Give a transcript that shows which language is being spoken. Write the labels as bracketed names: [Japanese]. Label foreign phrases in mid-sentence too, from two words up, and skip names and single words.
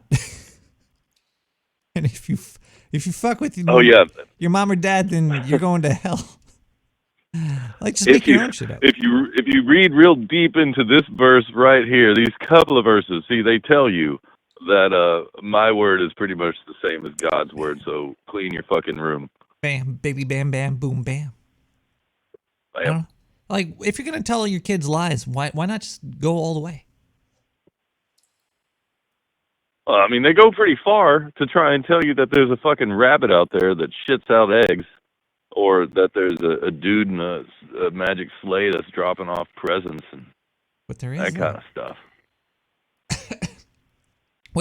[English] And if you fuck with your mom or dad, then you're going to hell. Like, just make your own shit up. If you read real deep into this verse right here, these couple of verses, see, they tell you that my word is pretty much the same as God's word. So clean your fucking room. Bam, baby, bam, bam, boom, bam. Bam. Like, if you're gonna tell your kids lies, why not just go all the way? I mean, they go pretty far to try and tell you that there's a fucking rabbit out there that shits out eggs, or that there's a dude in a magic sleigh that's dropping off presents and that kind of stuff.